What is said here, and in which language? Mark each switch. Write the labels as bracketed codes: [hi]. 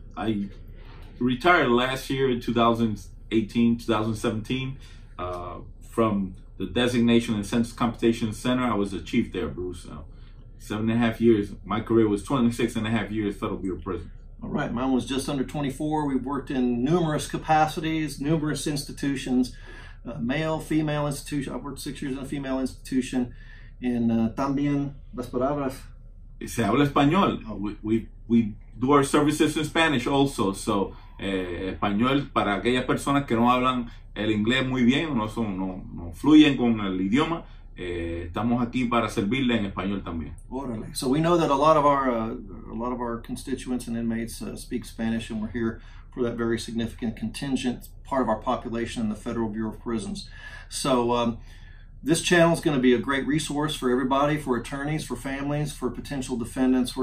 [en] I retired last year in 2018, 2017, from the Designation and Census Computation Center. I was the chief there, Bruce. 7.5 years. My career was 26.5 years, Federal Bureau of Prisons. All right, mine was just under 24. We've worked in numerous capacities, numerous institutions, male, female institution. I've worked 6 years in a female institution. And [es] también las palabras. Se habla español. [en] We do our services in Spanish also. So, [es] español para aquellas personas que no hablan el inglés muy bien, no fluyen con el idioma. Estamos aquí para servirle en español también. Órale. [en] So we know that a lot of our constituents and inmates speak Spanish, and we're here for that very significant contingent part of our population in the Federal Bureau of Prisons. So this channel is going to be a great resource for everybody, for attorneys, for families, for potential defendants.